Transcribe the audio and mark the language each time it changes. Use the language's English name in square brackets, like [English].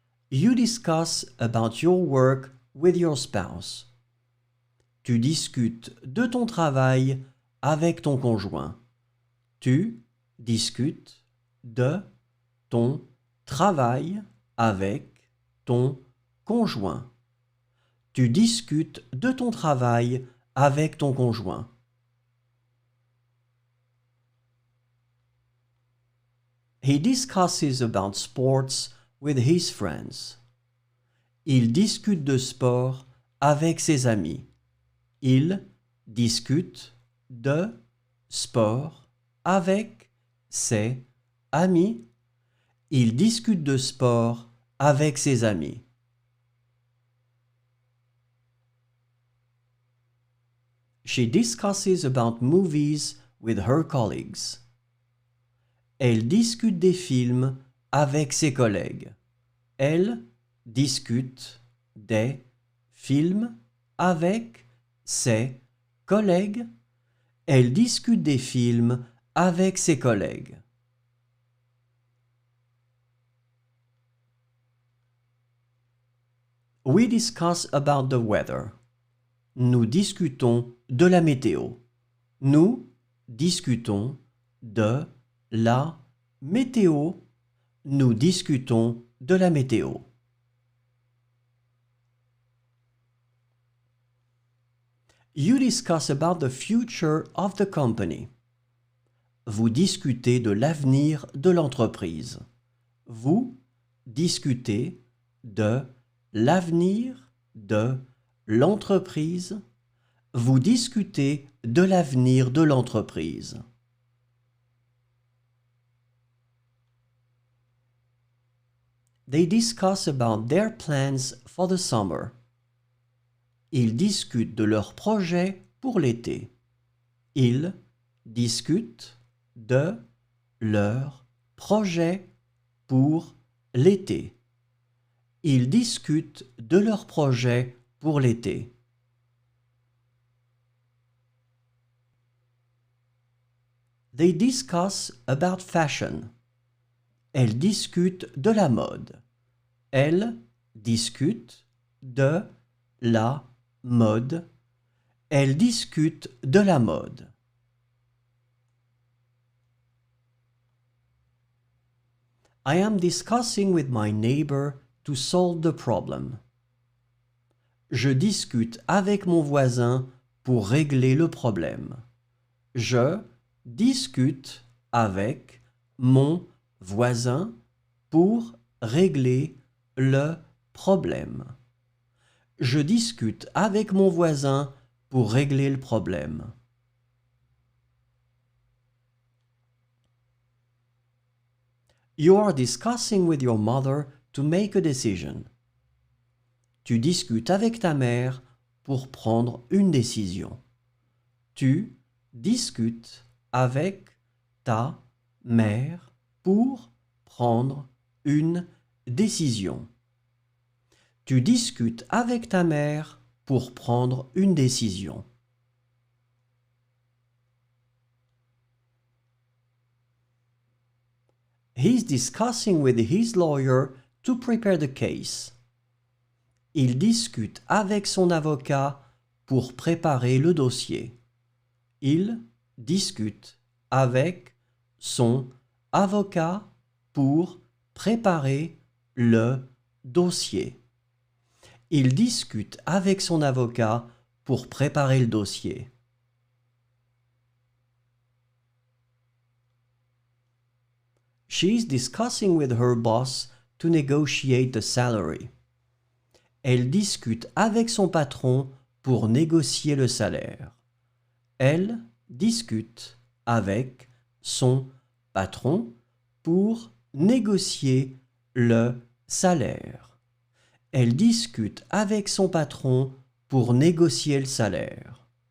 [English] You discuss about your work with your spouse. [French] Tu discutes de ton travail avec ton conjoint. Tu discutes de ton travail avec ton conjoint. Tu discutes de ton travail avec ton conjoint. [English] He discusses about sports with his friends. [French] Il discute de sport avec ses amis. Il discute de sport avec ses amis. Il discute de sport avec ses amis. [English] She discusses about movies with her colleagues. [French] Elle discute des films avec ses collègues. Elle discute des films avec ses collègues. Elle discute des films avec ses collègues. [English] We discuss about the weather. [French] Nous discutons de la météo. Nous discutons de la météo. Nous discutons de la météo. [English] You discuss about the future of the company. [French] Vous discutez de l'avenir de l'entreprise. Vous discutez de l'avenir de l'entreprise. Vous discutez de l'avenir de l'entreprise. [English] They discuss about their plans for the summer. [French] Ils discutent de leurs projets pour l'été. Ils discutent de leurs projets pour l'été. Ils discutent de leurs projets pour l'été. [English] They discuss about fashion. [French] Elles discutent de la mode. Elles discutent de la mode. Elles discutent de la mode. [English] I am discussing with my neighbor to solve the problem. [French] Je discute avec mon voisin pour régler le problème. Je discute avec mon voisin pour régler le problème. Je discute avec mon voisin pour régler le problème. [English] You are discussing with your mother to make a decision. [French] Tu discutes avec ta mère pour prendre une décision. Tu discutes avec ta mère pour prendre une décision. Tu discutes avec ta mère pour prendre une décision. [English] He's discussing with his lawyer to prepare the case. [French] Il discute avec son avocat pour préparer le dossier. Il discute avec son avocat pour préparer le dossier. Il discute avec son avocat pour préparer le dossier. [English] She's discussing with her boss to negotiate the salary. [French] Elle discute avec son patron pour négocier le salaire. Elle discute avec son patron pour négocier le salaire. Elle discute avec son patron pour négocier le salaire.